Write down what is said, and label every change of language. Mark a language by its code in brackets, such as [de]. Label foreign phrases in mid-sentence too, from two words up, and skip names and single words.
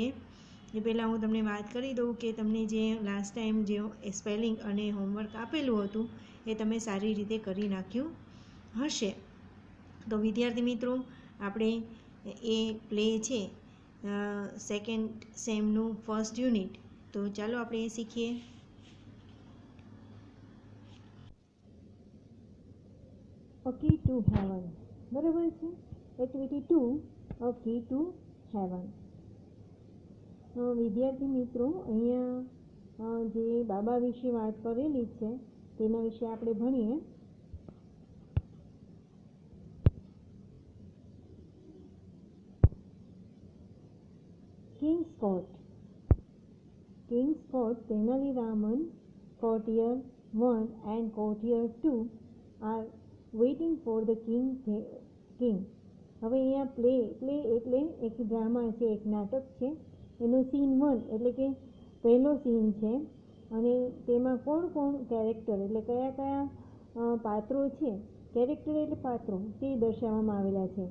[gu] એ પહેલાં હું તમને વાત કરી દઉં કે તમને જે [en] last time [gu] જે સ્પેલિંગ અને હોમવર્ક આપેલું હતું એ તમે સારી રીતે કરી નાખ્યું હશે. તો વિદ્યાર્થી મિત્રો, આપણે એ પ્લે છે [en] second semનું first unit, [gu] તો ચાલો આપણે એ શીખીએ. [en] A key to heaven, [gu] બરાબર છે. એક્ટિવિટી 2, [en] a key to heaven. [gu] વિદ્યાર્થી મિત્રો, અહીંયા જે બાબા વિશે વાત કરેલી છે તેના વિશે આપણે ભણીએ. [en] King's court. King's court, તેનાલી રામન, courtier 1 and courtier 2 are waiting for the king. [gu] હવે અહીંયા પ્લે એટલે એક ડ્રામા છે, એક નાટક છે. એનો સીન 1 એટલે કે પહેલો સીન છે અને તેમાં કોણ કોણ કેરેક્ટર એટલે કયા કયા પાત્રો છે, કેરેક્ટર એટલે પાત્રો, તે દર્શાવવામાં આવેલા છે.